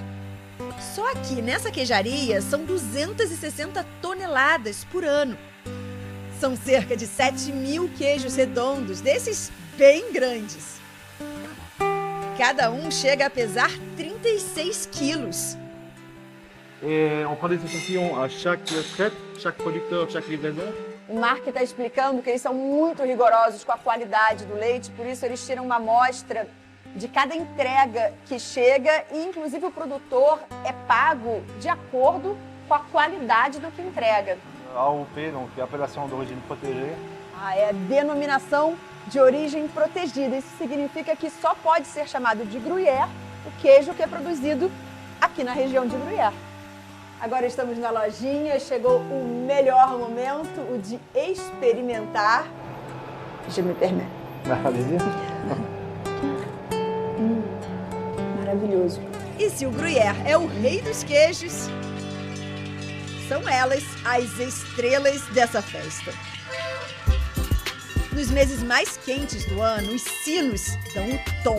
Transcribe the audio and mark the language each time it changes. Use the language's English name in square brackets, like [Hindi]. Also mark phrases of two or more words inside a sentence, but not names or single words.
[Portuguese] Só aqui nessa queijaria são 260 toneladas por ano. São cerca de 7.000 queijos redondos, desses bem grandes. Cada um chega a pesar 36 quilos. [French] On prend des échantillons à chaque traite, chaque producteur, chaque livraison. [Portuguese] O Marc está explicando que eles são muito rigorosos com a qualidade do leite, por isso eles tiram uma amostra de cada entrega que chega e, inclusive, o produtor é pago de acordo com a qualidade do que entrega. [French] AOP, donc appellation d'origine protégée. [Portuguese] É a denominação de origem protegida. Isso significa que só pode ser chamado de Gruyère o queijo que é produzido aqui na região de Gruyère. Agora estamos na lojinha, chegou o melhor momento, o de experimentar. [French] Je me permets. [Portuguese] Maravilhoso. E se o Gruyère é o rei dos queijos, são elas as estrelas dessa festa. Nos meses mais quentes do ano, os sinos dão o tom.